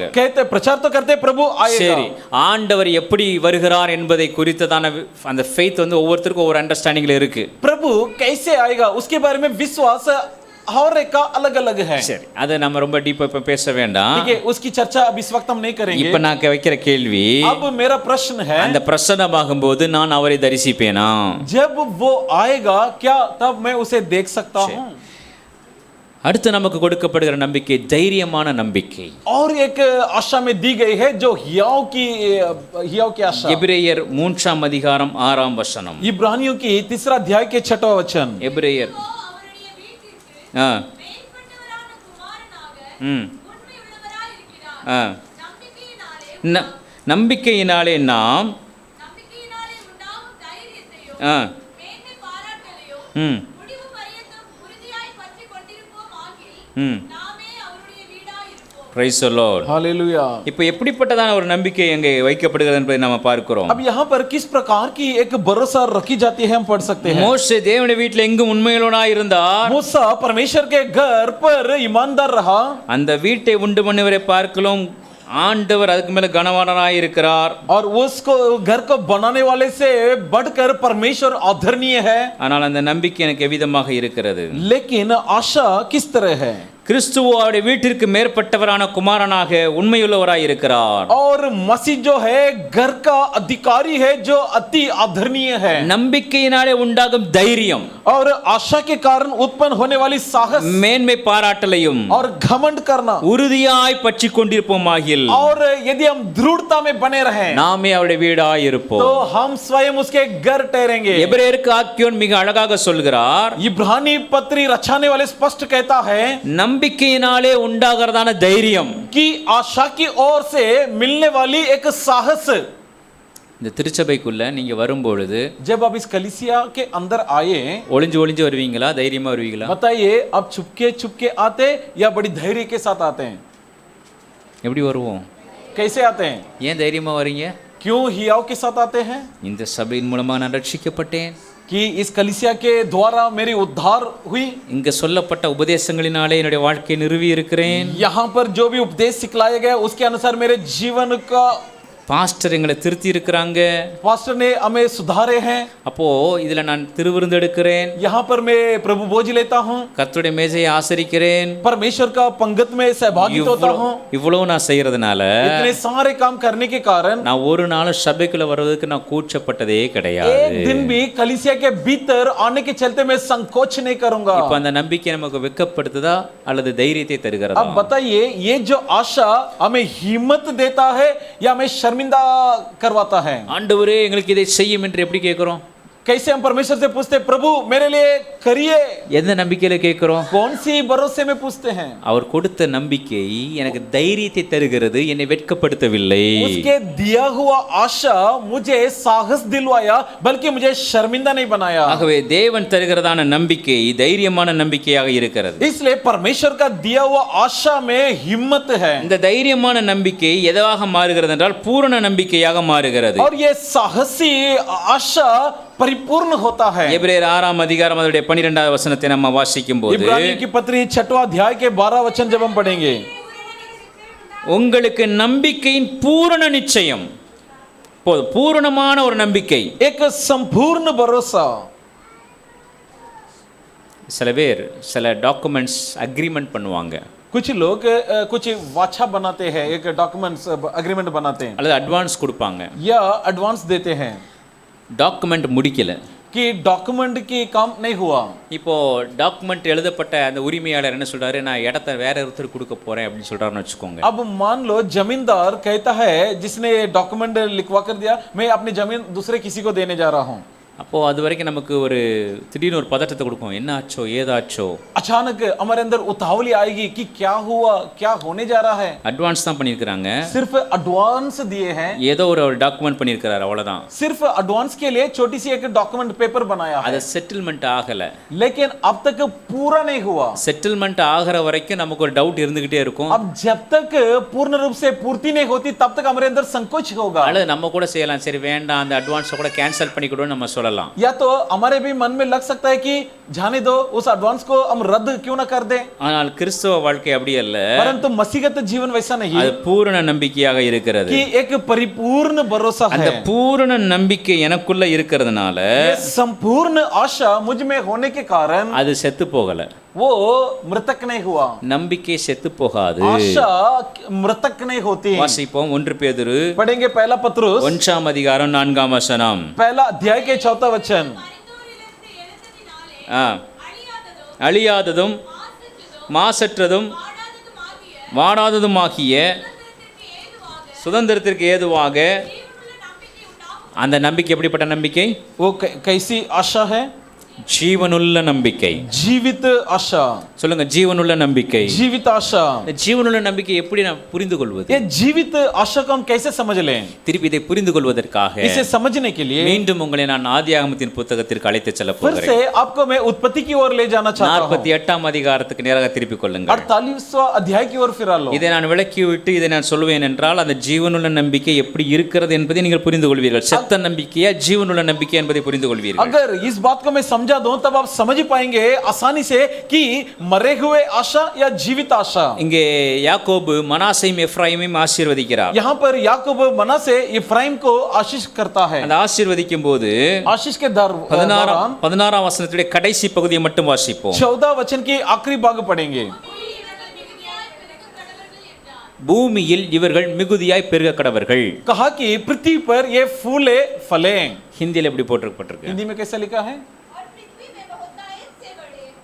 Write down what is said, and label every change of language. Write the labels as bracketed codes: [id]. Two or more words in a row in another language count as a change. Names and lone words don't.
[hi] कहते प्रचार तो करते प्रभु आएगा. [ta] சரி, ஆண்டவர் எப்படி வருகிறார் என்பதை குறித்ததான அந்த ஃபெய்த் ஒவ்வொருத்தருக்கும் ஒவ்வொரு அண்டர்ஸ்டாண்டிங்ல இருக்கு. [hi] प्रभु कैसे आएगा उसके बारे में विश्वास हर एक का अलग अलग है. [ta] சரி, அதை நம்ம ரொம்ப டீப்பா இப்ப பேச வேண்டாம். [hi] ठीक है, उसकी चर्चा अब इस वक्त हम नहीं करेंगे. [ta] இப்ப நான் வைக்கிற கேள்வி, [hi] अब मेरा प्रश्न है, [ta] அந்த பிரசன்னமாகும் போது நான் அவரை தரிசிப்பேனா? [hi] जब वो आएगा क्या तब मैं उसे देख सकता हूं? [ta] அடுத்து நமக்கு கொடுக்கப்படுகிற நம்பிக்கை தைரியமான நம்பிக்கை. [hi] और एक आशा में दी गई है जो हियाव की आशा. [ta] எபிரேயர் 3ஆம் அதிகாரம் 6ஆம் வசனம். [hi] इब्रानियों की 3 अध्याय के 6वां वचन. [ta] எபிரேயர் அவருடைய வீட்டிற்கு ஆ மேற்பட்டவரான குமாரனாக ம் உண்மையுள்ளவராய் ஆ நம்பிக்கையினாலே நம்பிக்கையினாலே நாம் நம்பிக்கையினாலே உண்டாகும் தைரியத்தையும் ஆ மேன்மை பாராட்டலையும் ம் முடிவு பரியந்தம் உறுதியாய் பற்றிக் கொண்டிருப்போம் ஆகில் ம் நாமே அவருடைய வீடாய் இருப்போம். [en] Praise the Lord. [hi] हालेलुया। [ta] இப்போ எப்படிப்பட்டதான ஒரு நம்பிக்கை அங்கே வைக்கப்படுகிறது என்பதை நம்ம பார்க்கிறோம். [hi] अब यहाँ पर किस प्रकार की एक भरोसा रखी जाती है हम पढ़ सकते हैं। [ta] மோசே தேவனுடைய வீட்டில் எங்கும் உண்மையுள்ளவனாய் இருந்தார். [hi] मूसा परमेश्वर के घर पर ईमानदार रहा। [ta] அந்த வீட்டை உண்டு பண்ணுவரை பார்க்கலாம் ஆண்டவர் அதுக்கு மேல கனவானராய் இருக்கிறார். [hi] और उसको घर को बनाने वाले से बढ़कर परमेश्वर आदरणीय है। [ta] ஆனால் அந்த நம்பிக்கை எனக்கு எவ்விதமாக இருக்கிறது? [hi] लेकिन आशा किस तरह है? [ta] கிறிஸ்துவோட வீட்டிற்கு மேற்பட்டவரான குமாரனாக உண்மையுள்ளவராய் இருக்கிறார். [hi] और मसीह जो है घर का अधिकारी है जो अति आदरणीय है। [ta] நம்பிக்கையினாலே உண்டாகும் தைரியம் [hi] और आशा के कारण उत्पन्न होने वाली साहस [ta] மேன்மை பாராட்டலையும் [hi] और घमंड करना [ta] உறுதியாய் பற்றி கொண்டிருப்போமாகில் [hi] और यदि हम दृढ़ता में बने रहें [ta] நாமே அவருடைய வீடாய் இருப்போம். [hi] तो हम स्वयं उसके घर ठहरेंगे। [ta] எபிரேயருக்கு ஆக்கியோன் மிக அழகாக சொல்கிறார், [hi] इब्रानी पत्री रचाने वाले स्पष्ट कहता है [ta] நம்பிக்கையினாலே உண்டாகிறதான தைரியம் [hi] कि आशा की ओर से मिलने वाली एक साहस। [ta] இந்த திருச்சபைக்குள்ள நீங்க வரும்பொழுது [hi] जब आप इस कलीसिया के अंदर आए [ta] ஒளிஞ்சு ஒளிஞ்சு வருவீங்களா, தைரியமா வருவீங்களா? [hi] बताइए आप चुपके आते या बड़ी धैर्य के साथ आते हैं? [ta] எப்படி வருவோம்? [hi] कैसे आते हैं? [ta] ஏன் தைரியமா வரீங்க? [hi] क्यों हियाव के साथ आते हैं? [ta] இந்த சபையின் மூலமா நான் ரட்சிக்கப்பட்டேன், [hi] कि इस कलीसिया के द्वारा मेरी उद्धार हुई, [ta] இங்க சொல்லப்பட்ட உபதேசங்களினாலே என்னுடைய வாழ்க்கையை நிறுவி இருக்கிறேன், [hi] यहाँ पर जो भी उपदेश सिखलाए गए उसके अनुसार मेरे जीवन का [ta] பாஸ்டர் எங்களை திருத்தி இருக்கிறாங்க, [hi] पास्टर ने हमें सुधारे हैं, [ta] அப்போ இதுல நான் திருவிருந்து எடுக்கிறேன், [hi] यहाँ पर मैं प्रभु भोज लेता हूँ, [ta] கர்த்தருடைய மேஜையை ஆசரிக்கிறேன், [hi] परमेश्वर का पंगत में सहभागी होता हूँ। [ta] இவ்வளவு நான் செய்யறதுனால [hi] इतने सारे काम करने के कारण [ta] நான் ஒரு நாள் சபைக்குள்ள வர்றதுக்கு நான் கூச்சப்பட்டதே [hi] एक [ta] கிடையாது. [hi] दिन भी कलीसिया के भीतर आने के चलते मैं संकोच नहीं करूंगा। [ta] இப்ப அந்த நம்பிக்கை நமக்கு வெட்கப்படுத்துதா அல்லது தைரியத்தை தருகிறதா? [hi] अब बताइए ये जो आशा हमें हिम्मत देता है या हमें शर्मिंदा करवाता है? [ta] ஆண்டவரே எங்களுக்கு இதை செய்யும் என்று எப்படி கேட்கிறோம்? [hi] कैसे हम परमेश्वर से पूछते हैं, प्रभु मेरे लिए करिए? [ta] எந்த நம்பிக்கையில கேட்கிறோம்? [hi] कौन सी भरोसे में पूछते हैं? [ta] அவர் கொடுத்த நம்பிக்கை எனக்கு தைரியத்தை தருகிறது, என்னை வெட்கப்படுத்தவில்லை. [hi] उसके दिया हुआ आशा मुझे साहस दिलवाया बल्कि मुझे शर्मिंदा नहीं बनाया। [ta] ஆகவே தேவன் தருகிறதான நம்பிக்கை தைரியமான நம்பிக்கையாக இருக்கிறது. [hi] इसलिए परमेश्वर का दिया हुआ आशा में हिम्मत है [ta] இந்த தைரியமான நம்பிக்கை எதாக மாறுகிறது என்றால் பூரண நம்பிக்கையாக மாறுகிறது. [hi] और ये साहसी आशा परिपूर्ण होता है। [ta] எபிரேயர் 6ஆம் அதிகாரம் அதனுடைய 12வது வசனத்தை நம்ம வாசிக்கும் போது, [hi] इब्रानी की पत्री 6वां अध्याय के 12 वचन जब हम पढ़ेंगे, [ta] உங்களுக்கு நம்பிக்கையின் பூரண நிச்சயம், போதும், பூரணமான ஒரு நம்பிக்கை. [hi] एक संपूर्ण भरोसा। [ta] சில பேர் சில [en] documents agreement [ta] பண்ணுவாங்க, [hi] कुछ लोग कुछ वाचा बनाते हैं, एक [en] documents agreement [hi] बनाते हैं [ta] அல்லது அட்வான்ஸ் கொடுப்பாங்க. [hi] या एडवांस देते हैं [ta] டாக்குமெண்ட் முடிக்கல, [hi] कि डॉक्यूमेंट की काम नहीं हुआ। [ta] இப்போ டாக்குமெண்ட் எழுதப்பட்ட அந்த உரிமையாளர் என்ன சொல்றாரு, நான் இடத்த வேற ஒருத்தர் கொடுக்க போறேன் அப்படின்னு சொல்றாருன்னு வச்சுக்கோங்க. [hi] अब मान लो जमींदार कहता है, जिसने डॉक्यूमेंट लिखवा कर दिया, मैं अपनी जमीन दूसरे किसी को देने जा रहा हूँ। [ta] அப்போ அது வரைக்கும் நமக்கு ஒரு திடீர்னு ஒரு பதட்டத்தை கொடுக்கும், என்ன ஆச்சோ ஏதாச்சோ. [hi] अचानक हमारे अंदर उतावली आएगी कि क्या हुआ, क्या होने जा रहा है। [ta] அட்வான்ஸ் தான் பண்ணியிருக்கிறாங்க, [hi] सिर्फ एडवांस दिए हैं, [ta] ஏதோ ஒரு டாக்குமெண்ட் பண்ணியிருக்கிறாரு, அவ்வளோதான். [hi] सिर्फ एडवांस के लिए छोटी सी एक [en] document paper [hi] बनाया है, [ta] அது செட்டில்மெண்ட் ஆகல. [hi] लेकिन अब तक पूरा नहीं हुआ। [ta] செட்டில்மெண்ட் ஆகிற வரைக்கும் நமக்கு ஒரு டவுட் இருந்துகிட்டே இருக்கும். [hi] अब जब तक पूर्ण रूप से पूर्ति नहीं होती तब तक हमारे अंदर संकोच होगा। [ta] அல்லது நம்ம கூட செய்யலாம், சரி வேண்டாம் அந்த அட்வான்ஸை கூட கேன்சல் பண்ணிக்கிடுவோம் நம்ம சொல்லலாம். [hi] या तो हमारे भी मन में लग सकता है कि जाने दो, उस एडवांस को हम रद्द क्यों ना कर दें। [ta] ஆனால் கிறிஸ்தவ வாழ்க்கை அப்படி அல்ல, [hi] परंतु मसीहगत जीवन वैसा नहीं [ta] அது பூரண நம்பிக்கையாக இருக்கிறது. [hi] कि एक परिपूर्ण भरोसा [ta] அந்த [hi] है। [ta] பூரண நம்பிக்கை எனக்குள்ள இருக்கிறதுனால [hi] ये संपूर्ण आशा मुझ में होने के कारण [ta] அது செத்து போகல. [hi] वो मृतक नहीं हुआ। [ta] நம்பிக்கை செத்து போகாது. [hi] आशा मृतक नहीं होती। [ta] வாசிப்போம் 1 பேதுரு [hi] पढ़ेंगे पहला पत्रुस [ta] 1ஆம் அதிகாரம் 4ஆம் வசனம். [hi] पहला अध्याय के 4वां वचन। [ta] மரித்தோரிலிருந்து எழுந்ததினாலே ஆ, அழியாததும் அழியாததும் மாசற்றதும் மாசற்றதும் வாடாததுமாகிய வாடாததுமாகிய சுதந்திரத்திற்கு ஏதுவாக சுதந்திரத்திற்கு ஏதுவாக ஜீவனுள்ள நம்பிக்கை உண்டாகும். அந்த நம்பிக்கை எப்படிப்பட்ட நம்பிக்கை? [hi] वो कैसी आशा है? [ta] ஜீவனுள்ள நம்பிக்கை. [hi] जीवित आशा, [ta] சொல்லுங்க, ஜீவனுள்ள நம்பிக்கை. [hi] जीवित आशा. [ta] இந்த ஜீவனுள்ள நம்பிக்கை எப்படி நான் புரிந்து கொள்வது? [hi] ये जीवित आशा को हम कैसे समझ लें? [ta] திருப்பி இதை புரிந்து கொள்வதற்காக [hi] इसे समझने के लिए [ta] மீண்டும் உங்களை நான் ஆதியாகமத்தின் புத்தகத்திற்கு அழைத்து செல்ல [hi] फिर [ta] போகிறேன். [hi] से आपको मैं उत्पत्ति की ओर ले जाना चाहता हूं. [ta] 48ஆம் அதிகாரத்துக்கு நேராக திருப்பிக் கொள்ளுங்கள். [hi] 48वां अध्याय की ओर फिरा लो. [ta] இதை நான் விளக்கிவிட்டு இதை நான் சொல்வேன் என்றால் அந்த ஜீவனுள்ள நம்பிக்கை எப்படி இருக்கிறது என்பதை நீங்கள் புரிந்து கொள்வீர்கள். செத்த நம்பிக்கையா ஜீவனுள்ள நம்பிக்கை என்பதை புரிந்து கொள்வீர்கள். [hi] अगर इस बात को मैं समझा दूं तब आप समझ पाएंगे आसानी से कि मरे हुए आशा या जीवित आशा. [ta] இங்கே யாக்கோபு மனாசையும் எப்ராயிமையும் ஆசீர்வதிக்கிறார். [hi] यहाँ पर याकूब मनासे इफ्राइम को आशीष करता है. [ta] அந்த ஆசீர்வதிக்கும் போது [hi] आशीष के दौरान [ta] 16ஆம் வசனத்துடைய கடைசி பகுதியை மட்டும் வாசிப்போம். [hi] 14 वचन की आखिरी भाग पढ़ेंगे. [ta] பூமியில் இவர்கள் மிகுதியாய் பெருக கடவர்கள். [hi] कहा कि पृथ्वी पर ये फूले फले. [ta] ஹிந்தியில் எப்படி போட்டிருக்கு? [hi] हिंदी में कैसा लिखा है? और पृथ्वी में बहुतायत से बढ़े.